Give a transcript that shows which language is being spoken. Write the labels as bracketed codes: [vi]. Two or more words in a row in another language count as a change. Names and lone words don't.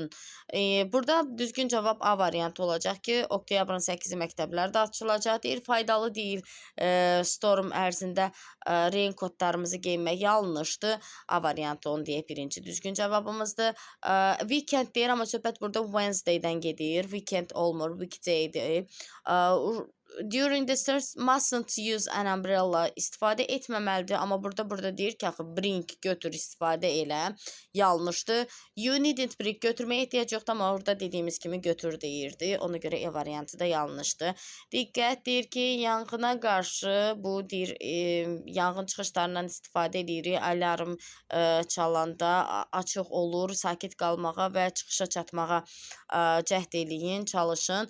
[az] Burada düzgün cavab A variantı olacaq ki, oktyabrın 8-i məktəblər də açılacaq. Deyir, faydalı deyil storm ərzində reykotlarımızı geyinmək yanlışdır. A variantı onu deyək, birinci düzgün cavabımızdır. Weekend deyir, amma söhbət burada Wednesday-dən gedir. Weekend olmur, weekday-dir. [en] during the storms mustn't use an umbrella [az] istifadə etməməlidir. Amma burada deyir ki, axı bring götür istifadə elə. Yanlışdır. [en] You needn't bring [az] götürməyə ehtiyac yoxdur, amma orada dediyimiz kimi götür deyirdi. Ona görə E variantı da yanlışdır. Diqqət, deyir ki, yanğına qarşı bu deyir yanğın çıxışlarından istifadə edirik. Alarm çalanda açıq olur, sakit qalmağa və çıxışa çatmağa cəhd eləyin, çalışın.